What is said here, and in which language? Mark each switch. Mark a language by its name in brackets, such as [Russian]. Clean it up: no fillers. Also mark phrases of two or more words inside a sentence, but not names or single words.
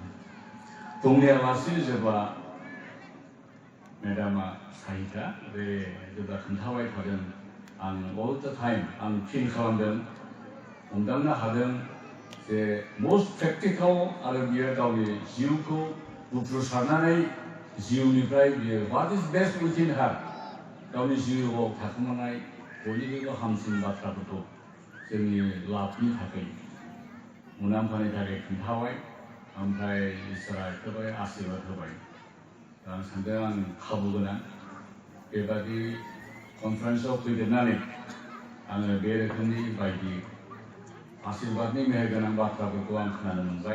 [Bodo] बुंनायालासे जेब्ला मेडामा साहिता बे जेब्ला खोन्थाबाय थादों आं [English] all the time [Bodo] आं फिल खालामदों हमदांनो हादों जे [English] must practical [Bodo] आरो बियो गावनि जिउखौ बुफ्रुसारनानै जिउनिफ्राय बियो [English] what is best within her [Bodo] गावनि जिउआव थाखोमानाय बयनिख्रुइबो हामसिन बाथ्राफोरखौ जोंनि लाभनि थाखाय मुलाम्फानि थाखाय खोन्थाबाय। ओमफ्राय इसोरा एखेबारे आशीर्बाद होबाय। आं सानदों आं खाबु गोनां बेबादि कनफारेन्सआव फैदेरनानै आङो बे रोखोमनि बायदि आशीर्बादनि मेहेरगोनां बाथ्राफोरखौ आं खोनानो मोनबाय।